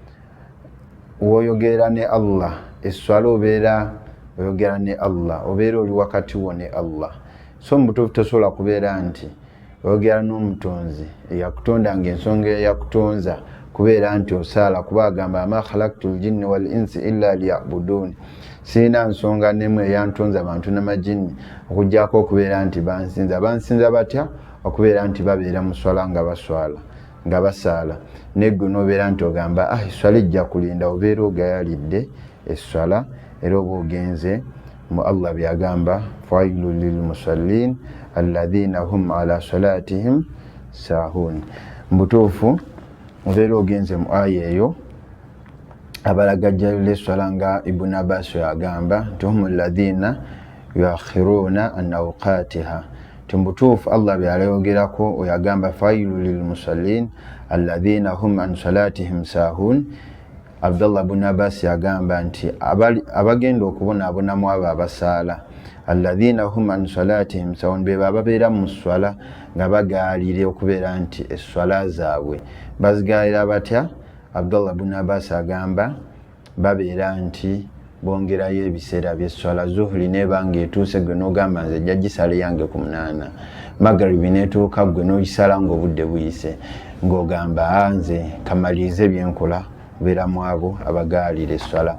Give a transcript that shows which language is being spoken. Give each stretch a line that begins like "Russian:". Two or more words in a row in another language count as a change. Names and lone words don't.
Ganda: woyogera ne Allah esswala obeera oyogera ne Allah obeera oli wakati wo ne Allah so mu butuufu tosobola kubeera nti oyogera n'omutonzi eyakutonda ng'ensonga eyakutonza kubeera nti osaala kuba agamba
Arabic: ma khalaqtu ljinni wal insi illa liya'budun
Ganda: sirina nsonga n'emu eyantonza abantu n'amajinni okuggyako okubeera nti bansinza batya okubeera nti babeera mu swala nga baswala nga basaala negwe n'obeera nti ogamba esswala ejja kulinda obeera ogayalidde esswala era oba ogenze mu Allah byagamba
Arabic: fawailun lilmusallin alladhina hum ala salatihim sahun
Ganda: mbutuufu obeera ogenze mu aya eyo abalagajjayo l'esswala nga Ibn Abbas yagamba nti
Arabic: hum alladhina yuakhiruna an
Ganda: awqatiha timbutuufu Allah byalayogerako oyagamba
Arabic: failu lilmusallin alladhina hum an salatihim sahun
Ganda: Abdullah ibn Abbas yagamba nti abagenda okubonaabonamu abo abasaala
Arabic: alladhina hum an salatihim sahun
Ganda: be babeera mu swala nga bagaalire okubeera nti esswala zaabwe bazigaalira batya Abdullah ibn Abbas agamba babeera nti bongerayo ebiseera by'esswala zuhuri nebanga etuuse gwe n'ogamba nze jja gisala yange ku 8 magaribi netuuka gwe n'ogisala ng'obudde buyise ng'ogamba nze kamalirize byenkola kubeeramu abo abagaalira esswala.